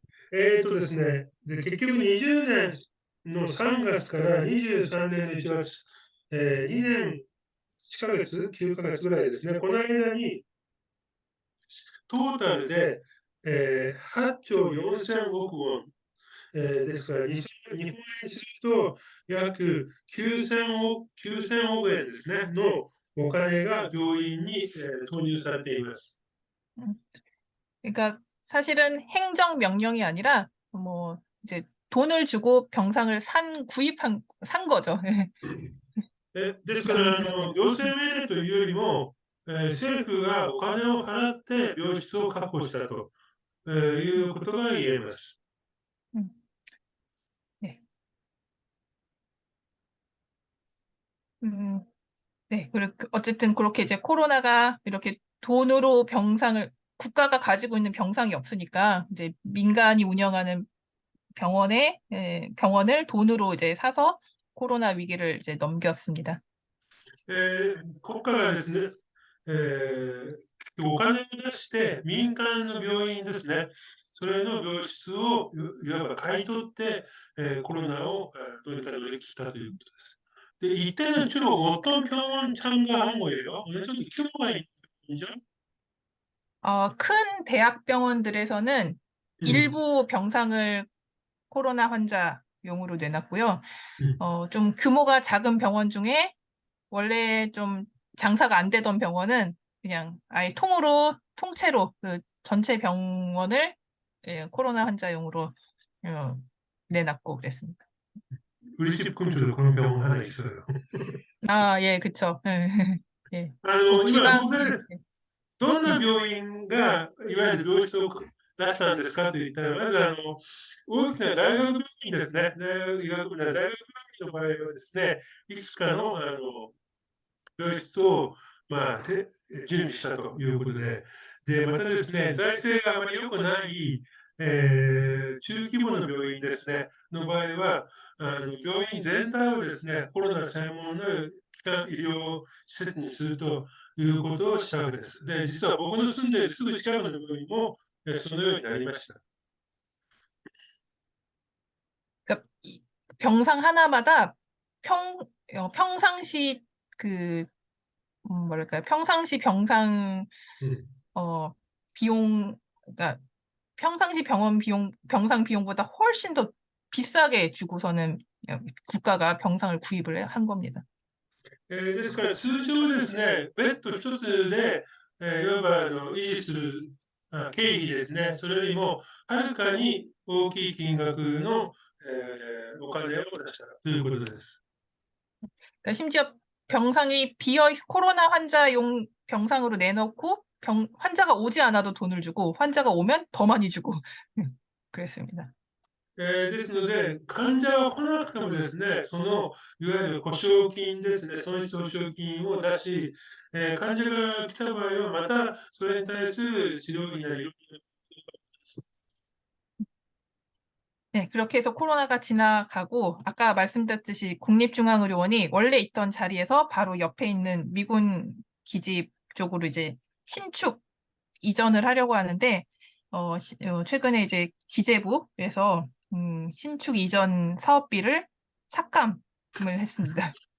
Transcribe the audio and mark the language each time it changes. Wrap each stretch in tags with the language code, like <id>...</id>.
<ja>ですね、結局20年の3月から23年の1月、2年8ヶ月、9ヶ月ぐらいですね、この間にトータルで、8兆4000億ウォン、ですから日本円にすると約9000億円ですね、のお金が病院に、投入されています。</ja> <ko>그러니까 사실은 행정명령이 아니라 뭐 이제 돈을 주고 병상을 산 거죠.</ko> <ja>ですから、行政命令というよりも、政府がお金を払って病室を確保したと、いうことが言えます。</ja> <ko>네. 네. 그리고 어쨌든 그렇게 이제 코로나가 이렇게 돈으로 국가가 가지고 있는 병상이 없으니까 이제 민간이 운영하는 병원을 돈으로 이제 사서 코로나 위기를 이제 넘겼습니다.</ko> <ja>国家がですね、お金を出して民間の病院ですね、それの病室をいわば買い取って、コロナをどうにか乗り切ったということです。</ja> <ko>네, 이때는 주로 어떤 병원 참가한 거예요? 어느 정도 규모가 있는 병원이죠? 큰 대학병원들에서는 일부 병상을 코로나 환자용으로 내놨고요. 좀 규모가 작은 병원 중에 원래 좀 장사가 안 되던 병원은 그냥 아예 통째로 그 전체 병원을 코로나 환자용으로 내놨고 그랬습니다. 우리 집 근처도 그런 병원 하나 있어요. 예, 그쵸. 예.</ko> <ja>今、</ja> <ko>지방,</ko> <ja>僕がどんな病院がいわゆる病室を出したんですかと言ったら、まず大きな大学病院ですね。医学部の大学病院の場合はですね、いくつかの病室を、準備したということで、またですね、財政があまり良くない、中規模の病院ですね、の場合は、病院全体をですね、コロナ専門の医療施設にするということをしたわけです。で、実は僕の住んでいるすぐ近くの病院も、そのようになりました。</ja> <ko>그러니까 병상 하나마다 평상시 그 뭐랄까요? 평상시 병상 음. 비용, 그러니까 평상시 병상 비용보다 훨씬 더 비싸게 주고서는 국가가 병상을 구입을 한 겁니다.</ko> <ja>ですから通常ですね、ベッド一つで、いわば維持する経費ですね、それよりもはるかに大きい金額の、お金を出したということです。</ja> <ko>그러니까 심지어 병상이 코로나 환자용 병상으로 내놓고 환자가 오지 않아도 돈을 주고 환자가 오면 더 많이 주고 그랬습니다.</ko> <ja>ですので、患者が来なくてもですね、いわゆる保証金ですね、損失保証金を出し、患者が来た場合は、またそれに対する治療費なり、</ja> <ko>네, 그렇게 해서 코로나가 지나가고 아까 말씀드렸듯이 국립중앙의료원이 원래 있던 자리에서 바로 옆에 있는 미군 기지 쪽으로 이제 신축 이전을 하려고 하는데 최근에 이제 기재부에서 신축 이전 사업비를 삭감을 했습니다.</ko>